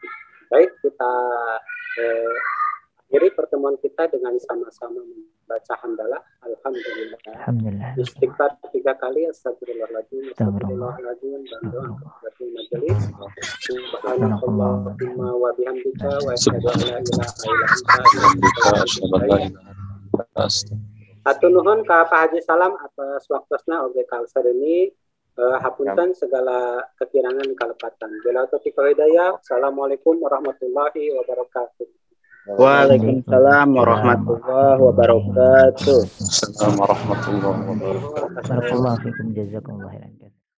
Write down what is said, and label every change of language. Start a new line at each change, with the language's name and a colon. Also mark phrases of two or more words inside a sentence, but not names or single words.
Indonesian: Baik, kita akhiri pertemuan kita dengan sama-sama membaca hamdalah. Alhamdulillah. Alhamdulillah. Istighfar 3 kali,
Arabic: أستغفر الله العظيم، أستغفر الله العظيم,
Indonesian: dan doa kepada majelis.
Arabic: سبحانك اللهم وبحمدك وأشهد أن لا إله إلا أنت.
Sundanese: Atur nuhun ka Pak Haji Salam atas waktosna oge kalsar ini. Hapunten
Indonesian: segala kekurangan
Sundanese: kalepatan.
Arabic: بالتوفيق والهداية. السلام عليكم ورحمة الله وبركاته. وعليكم السلام ورحمة الله وبركاته. السلام عليكم ورحمة الله وبركاته. بارك الله فيكم، جزاكم الله خيرا.